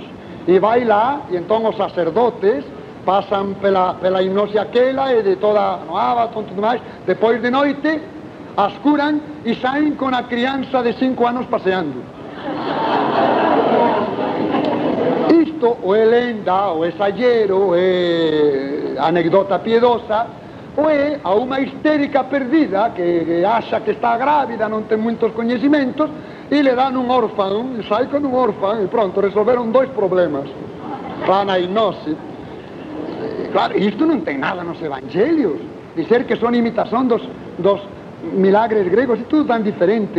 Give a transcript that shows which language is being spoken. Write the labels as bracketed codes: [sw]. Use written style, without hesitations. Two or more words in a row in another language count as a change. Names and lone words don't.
[pt] E vai lá, e então os sacerdotes passam pela hipnose aquela e de toda no Abaton, tudo mais, depois de noite, as curam e saem com a criança de 5 anos passeando. Isto isto ou é lenda, ou é exagero, ou é anécdota piedosa, ou é a unha histérica perdida que acha que está grávida, [gl] non ten moitos coñecimentos, e le dan un órfano, e sai con un órfano, e pronto, resolveron 2 problemas. Van a hipnose. Claro, isto non ten nada nos evangelios. Dizer que son imitación dos milagres gregos, e tudo tan diferente.